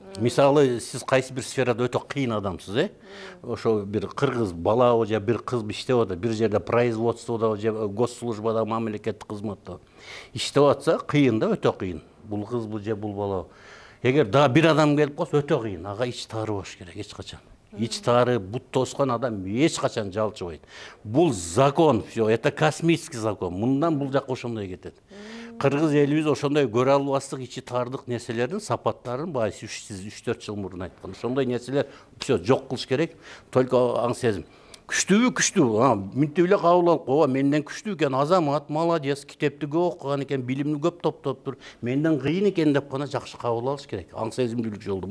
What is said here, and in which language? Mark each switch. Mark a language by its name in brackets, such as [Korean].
[Kyrgyz] Мисалы, сиз кайсы бир сферада өтө кыйын адамсыз, ошо бир кыргыз балабы же бир кыз иштеп атат, бир жерде производстводо же госслужбада, мамлекеттик кызматта иштеп атса, кыйын да, өтө кыйын. Бул кызбы же бул балабы. Эгер дагы бир адам келип калса, өтө кыйын. Ага ич таарыбаш керек эч качан. Ич таары, бут тоскон адам эч качан жалчыбайт. [Russian] Бул закон, всё, это космический закон. [Kyrgyz] Мындан бул жакка ошондой кетет. Кыргыз элибиз ошондой көрө албастык, ичи таардык нерселердин сапаттарын баягы сиз 3-4 жыл мурун айткан. Ошондой нерселер всё жок кылыш керек. Только аң сезим. Күчтүү, минтип эле кабыл алып койго, менден күчтүү экен, азамат, молодец, китепти көп окуган экен, билимни көп топтоптур, менден кыйын экен деп гана жакшы кабыл алыш керек. Аң сезимдүүлүк жолду.